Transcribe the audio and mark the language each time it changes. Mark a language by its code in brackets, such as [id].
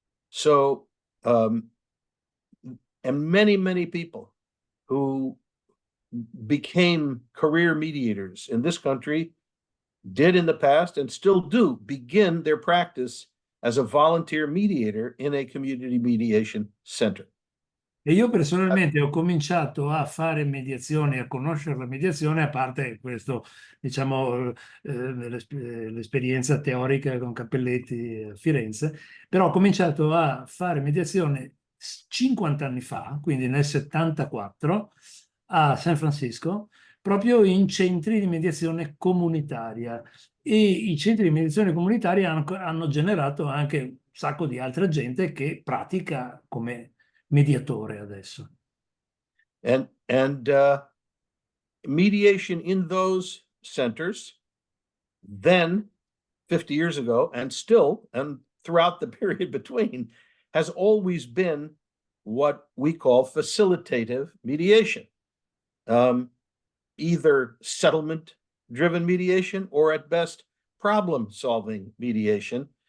[en] So and many people who became career mediators in this country did in the past and still do begin their practice as a volunteer mediator in a community mediation center. [it] E io personalmente ho cominciato a fare mediazione, a conoscere la mediazione, a parte questo, diciamo, l'esperienza teorica con Cappelletti a Firenze, però ho cominciato a fare mediazione 50 anni fa, quindi nel 74, a San Francisco, proprio in centri di mediazione comunitaria. E i centri di mediazione comunitaria hanno generato anche un sacco di altra gente che pratica come mediatore adesso. [en] And mediation in those centers then 50 years ago and still and throughout the period between has always been what we call facilitative mediation, either settlement driven mediation or at best problem solving mediation.